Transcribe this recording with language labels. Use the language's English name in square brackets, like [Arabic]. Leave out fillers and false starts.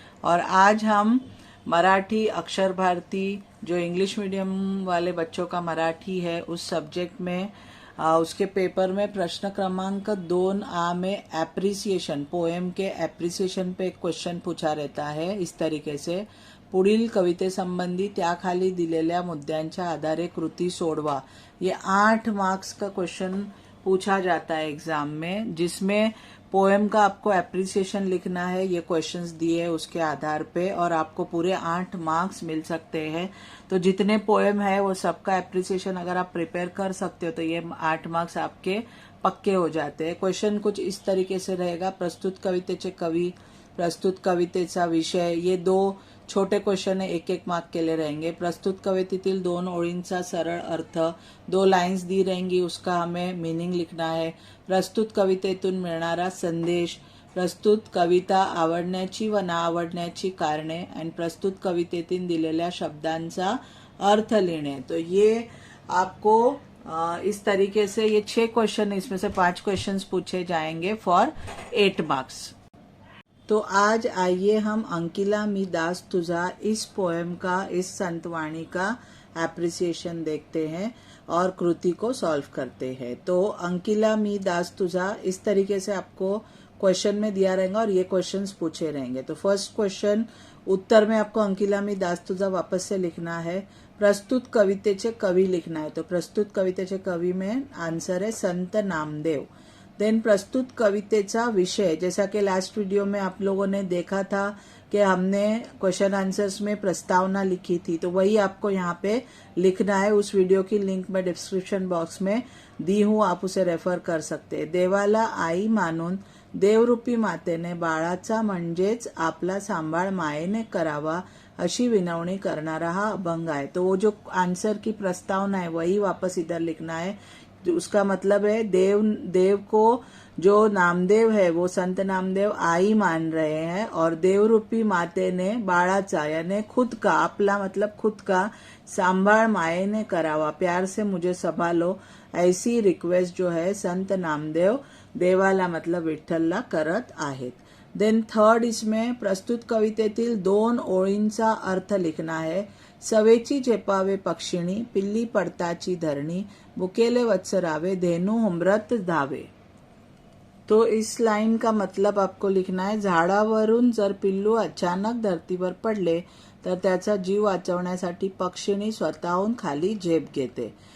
[Hindi] और आज हम मराठी अक्षर भारती जो इंग्लिश मीडियम वाले बच्चों का मराठी है उस सब्जेक्ट में उसके पेपर में प्रश्न क्रमांक 2 में एप्रिसिएशन पोएम के एप्रिसिएशन पे एक क्वेश्चन पूछा रहता है। [Marathi] इस तरीके से पुढील कवितेसंबंधी त्याखाली दिलेल्या मुद्द्यांच्या आधारे कृती सोडवा। [Hindi] ये 8 मार्क्स का क्वेश्चन पूछा जाता है एग्जाम में, जिसमें पोएम का आपको एप्रिसिएशन लिखना है। ये क्वेश्चंस दिए हैं उसके आधार पे और आपको पूरे 8 मार्क्स मिल सकते हैं। तो जितने पोएम है वो सबका एप्रिसिएशन अगर आप प्रिपेयर कर सकते हो तो ये 8 मार्क्स आपके पक्के हो जाते हैं। क्वेश्चन कुछ इस तरीके से रहेगा। [Marathi] प्रस्तुत कवितेचे कवी, प्रस्तुत कवितेचा विषय, [Hindi] ये 2 छोटे क्वेश्चन है, 1-1 मार्क के लिए रहेंगे। [Marathi] प्रस्तुत कवितेतील 2 ओळींचा सरळ अर्थ, [Hindi] 2 लाइन्स दी रहेंगी, उसका हमें मीनिंग लिखना है। [Marathi] प्रस्तुत कवितेतून मिळणारा संदेश, प्रस्तुत कविता आवडण्याची व ना आवडण्याची कारणे आणि प्रस्तुत कवितेतील दिलेल्या शब्दांचा अर्थ लिहिणे। [Hindi] तो ये आपको इस तरीके से ये 6 क्वेश्चन, इसमें से 5 क्वेश्चंस पूछे जाएंगे फॉर 8 मार्क्स। तो आज आइए हम अंकिला मी दास तुझा इस पोएम का, इस संतवाणी का एप्रिसिएशन देखते हैं और कृति को सॉल्व करते हैं। तो अंकिला मी दास तुझा इस तरीके से आपको क्वेश्चन में दिया रहेगा और ये क्वेश्चंस पूछे रहेंगे। तो फर्स्ट क्वेश्चन उत्तर में आपको अंकिला मी दास तुझा वापस से लिखना है। [Marathi] प्रस्तुत कवितेचे कवि [Hindi] लिखना है। तो प्रस्तुत कवितेचे कवि में आंसर है संत नामदेव। देन [Marathi] प्रस्तुत कवितेचा विषय, [Hindi] जैसा कि लास्ट वीडियो में आप लोगों ने देखा था कि हमने क्वेश्चन आंसर्स में प्रस्तावना लिखी थी, तो वही आपको यहाँ पे लिखना है। उस वीडियो की लिंक मैं डिस्क्रिप्शन बॉक्स में दी हूँ, आप उसे रेफर कर सकते हैं। [Marathi] देवाला आई मानून देवरूपी मातेने बाळाचा म्हणजेच आपला सांभाळ मायेने करावा अशी विनवणी करणारा हा अभंग आहे। [Hindi] तो वो जो आंसर की प्रस्तावना है वही वापस इधर लिखना है। उसका मतलब है देव को जो नामदेव है वो संत नामदेव आई मान रहे हैं और देवरूपी माते ने बाळाचा यानी खुद का, आपला मतलब खुद का, [Marathi] सांभाळ मायेने करावा, [Hindi] प्यार से मुझे संभालो, ऐसी रिक्वेस्ट जो है संत नामदेव देवाला मतलब विठ्ठलला [Marathi] करत आहेत। [Hindi] देन थर्ड, इसमें [Marathi] प्रस्तुत कवितेतील 2 ओळींचा अर्थ [Hindi] लिखना है। [Marathi] सवेची झेपावे पक्षिणी, पिल्ली पडताची धरणी, बुकेले वत्सरावे, धेनू हुमरत धावे। [Hindi] तो इस लाइन का मतलब आपको लिखना है, [Marathi] झाडावरून जर पिल्लू अचानक धरतीवर पडले तर त्याचा जीव वाचवण्यासाठी पक्षिणी स्वतःहून खाली झेप घेते।